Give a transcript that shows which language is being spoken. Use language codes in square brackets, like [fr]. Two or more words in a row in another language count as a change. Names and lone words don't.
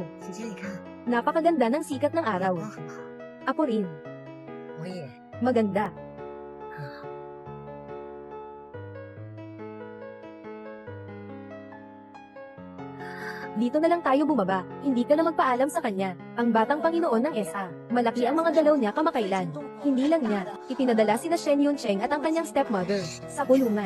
[zh] 姐姐，你看， [tl] Napakaganda ng sikat ng [zh] 阳 [tl] araw. [zh] 光很好， [tl] Ako rin. [zh] 我也 [tl] Maganda. [zh] 很好。 [tl] Dito na lang tayo bumaba. Hindi ka na magpaalam sa kanya. Ang batang Panginoon ng SA. Malaki ang mga galaw niya kamakailan. Hindi lang niya. Ipinadala sina Shen Yuncheng at ang kanyang stepmother sa kulungan.